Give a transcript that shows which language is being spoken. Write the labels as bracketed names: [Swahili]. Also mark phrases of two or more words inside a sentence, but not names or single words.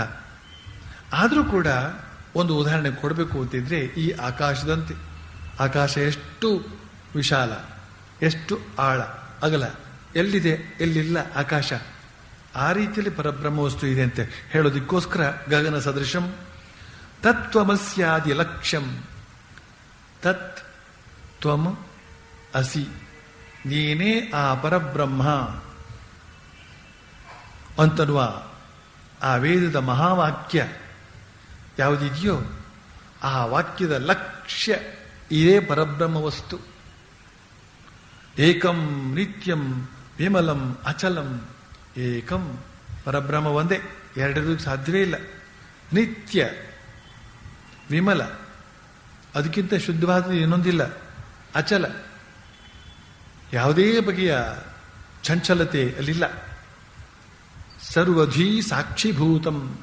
[Kannada] ಆದರೂ ಕೂಡ ಒಂದು ಉದಾಹರಣೆ ಕೊಡಬೇಕು ಅಂತಿದ್ರೆ ಈ ಆಕಾಶದಂತೆ. ಆಕಾಶ ಎಷ್ಟು ವಿಶಾಲ, ಎಷ್ಟು ಆಳ, ಅಗಲ, ಎಲ್ಲಿದೆ ಎಲ್ಲಿಲ್ಲ ಆಕಾಶ. ಆ ರೀತಿಯಲ್ಲಿ ಪರಬ್ರಹ್ಮ ವಸ್ತು ಇದೆ ಅಂತ ಹೇಳೋದಕ್ಕೋಸ್ಕರ [Sanskrit] ಗಗನ ಸದೃಶಂ ತತ್ವಮಸ್ಯಾದಿ ಲಕ್ಷ್ಯಂ. ತತ್ ತ್ವಂ ಅಸಿ, [Kannada] ನೀನೇ ಆ ಪರಬ್ರಹ್ಮ ಅಂತನ್ನುವ ಆ ವೇದದ ಮಹಾವಾಕ್ಯ ಯಾವುದಿದೆಯೋ ಆ ವಾಕ್ಯದ ಲಕ್ಷ್ಯ ಇದೇ ಪರಬ್ರಹ್ಮ ವಸ್ತು. [Sanskrit] ಏಕಂ ನಿತ್ಯಂ ವಿಮಲಂ ಅಚಲಂ. [Kannada] ಏಕಂ ಪರಬ್ರಹ್ಮ ಒಂದೇ, ಎರಡರಿಗೂ ಸಾಧ್ಯವೇ ಇಲ್ಲ. ನಿತ್ಯ ವಿಮಲ, ಅದಕ್ಕಿಂತ ಶುದ್ಧವಾದ ಇನ್ನೊಂದಿಲ್ಲ. ಅಚಲ, ಯಾವುದೇ ಬಗೆಯ ಚಂಚಲತೆ ಅಲ್ಲಿಲ್ಲ. [Sanskrit] ಸರ್ವಧೀ ಸಾಕ್ಷಿಭೂತಂ.